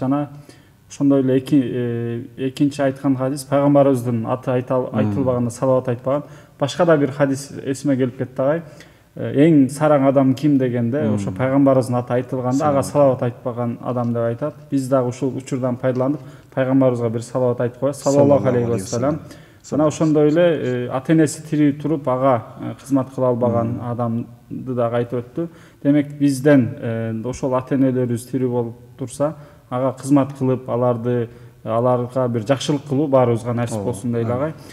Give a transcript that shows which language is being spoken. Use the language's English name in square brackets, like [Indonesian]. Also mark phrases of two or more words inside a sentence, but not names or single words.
[Kyrgyz] Жана ошондой эле экинчи айткан хадис пайгамбарыбыздын аты айтылбаганда салават айтпаган. Башка да бир хадис эсиме келип кетти агай. Эң сараң адам ким дегенде, ошо пайгамбарыбыздын аты айтылганда ага салават айтпаган адам деп айтат. Биз дагы ушул учурдан пайдаланып пайгамбарыбызга бир салават айтып коебуз. [Arabic] صلى الله عليه وسلم. [Kyrgyz] Жана ошондой эле ата-энеси тирүү туруп ага кызмат кыла албаган адамды дагы айтып өттү. Демек бизден ошол ата-энелерибиз тирүү болуп турса, ага кызмат кылып, аларга бир жакшылык кылуу баарыбызга насип болсун дейли агай.